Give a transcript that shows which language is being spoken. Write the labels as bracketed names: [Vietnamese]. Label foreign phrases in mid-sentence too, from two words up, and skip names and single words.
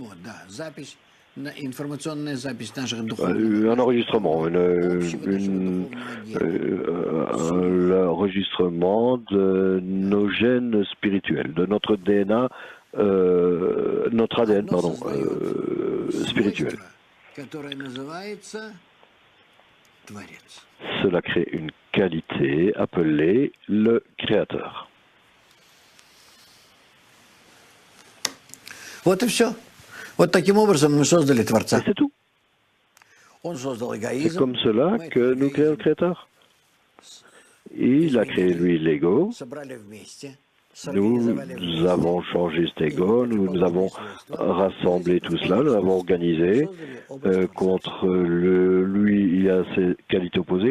[French] Un enregistrement, l'enregistrement de nos gènes spirituels, de notre DNA, notre ADN, pardon, spirituel. Cela crée une qualité appelée le Créateur. [Russian] Вот и все. Вот таким образом мы создали Творца. [French] C'est tout. C'est comme cela que nous créons le Créateur. Il a créé, lui, l'ego. Nous avons changé cet ego, nous avons rassemblé tout cela, nous l'avons organisé. Contre lui, il y a ses qualités opposées.